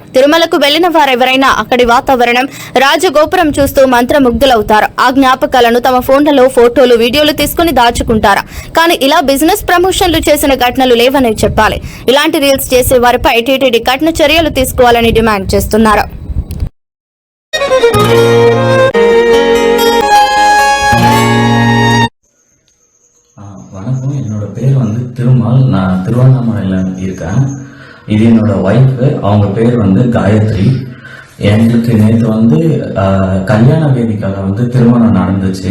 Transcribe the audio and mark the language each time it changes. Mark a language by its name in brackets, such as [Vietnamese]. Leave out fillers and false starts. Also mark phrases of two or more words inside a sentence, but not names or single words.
[Telugu] తిరుమలకు వెళ్లిన వారెవరైనా అక్కడి వాతావరణం, రాజగోపురం చూస్తూ మంత్రముగ్ధులవుతారు. ఆ జ్ఞాపకాలను తమ ఫోన్లలో ఫోటోలు, వీడియోలు తీసుకుని దాచుకుంటారు. కానీ ఇలా బిజినెస్ ప్రమోషన్లు చేసిన ఘటనలు లేవని చెప్పాలి. ఇలాంటి రీల్స్ చేసే వారిపై టీటీడీ కఠిన చర్యలు తీసుకోవాలని డిమాండ్ చేస్తున్నారు. [Tamil] வணக்கம், என்னோட பேர் வந்து திருமால். நான் திருவண்ணாமலையில் இருக்கேன். இது என்னோட ஒய்ஃபு, அவங்க பேர் வந்து காயத்ரி. எங்களுக்கு நேற்று வந்து கல்யாண வேதிக்கால வந்து திருமணம் நடந்துச்சு.